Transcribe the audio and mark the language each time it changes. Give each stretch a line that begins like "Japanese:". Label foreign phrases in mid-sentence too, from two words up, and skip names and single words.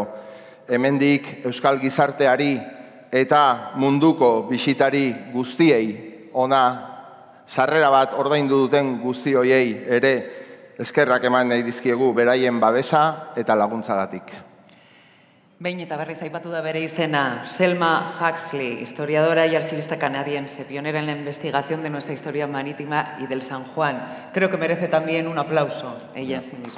Basque: Hemendik euskal gizarteari eta munduko bisitari guztiei ona sarrera bat ordaindu duten guzti hoiei ere eskerrak eman nahi dizkiegu beraien babesa eta laguntzagatik. Behin eta berriz aipatu da bere izena,
Spanish: Selma Huxley, historiadora y archivista canadiense, pionera en la investigación de nuestra historia marítima y del San Juan. Creo que merece también un aplauso ella en sí misma.